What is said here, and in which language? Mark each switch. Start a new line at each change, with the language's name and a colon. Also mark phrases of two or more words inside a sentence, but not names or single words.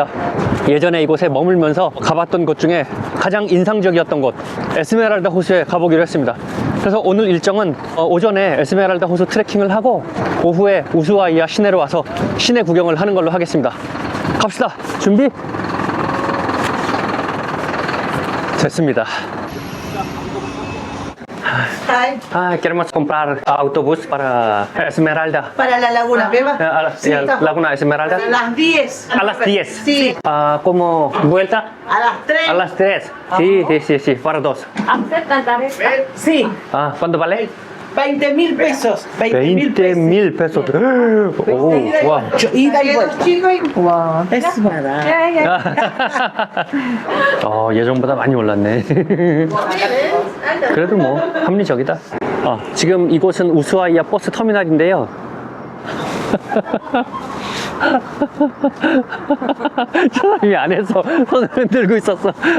Korean: 예전에 이곳에 머물면서 가봤던 곳 중에 가장 인상적이었던 곳 에스메랄다 호수에 가보기로 했습니다. 그래서 오늘 일정은 오전에 에스메랄다 호수 트레킹을 하고 오후에 우수아이아 시내로 와서 시내 구경을 하는 걸로 하겠습니다. 갑시다. 준비? 됐습니다.
English: Hi,
Spanish: Queremos comprar autobús para Esmeralda. para la Laguna Beba. Sí, Laguna Esmeralda. A las 10. A las 10. Sí, ¿Cómo vuelta? a las 3. A las 3. Sí, para dos. Aceptan tarjeta. Sí, ¿Cuánto vale? 20.000 pesos. 20,000 pesos.
Korean: 오, 와.
Spanish: Ida y vuelta.
Korean: 와.
Spanish: Es barato.
Korean: 예전보다 많이 올랐네. 그래도 뭐 합리적이다. 지금 이곳은 우수아이아 버스 터미널인데요. 사람이 안에서 손을 흔들고 있었어.